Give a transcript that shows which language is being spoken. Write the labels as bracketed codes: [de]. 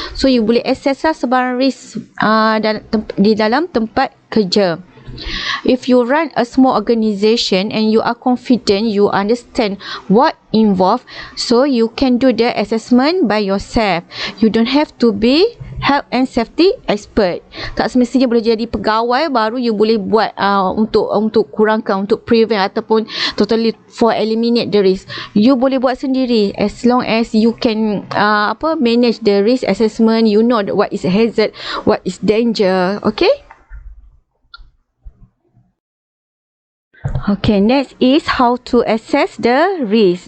[ms] So you boleh assess lah sebarang risk di dalam tempat kerja. [en] If you run a small organisation and you are confident, you understand what involved, so you can do the assessment by yourself. You don't have to be health and safety expert. [ms] Tak semestinya boleh jadi pegawai baru you boleh buat untuk kurangkan, untuk prevent ataupun totally for eliminate the risk. [en] You boleh buat sendiri as long as you can manage the risk assessment. You know what is hazard, what is danger. Okay. Okay, next is how to assess the risk.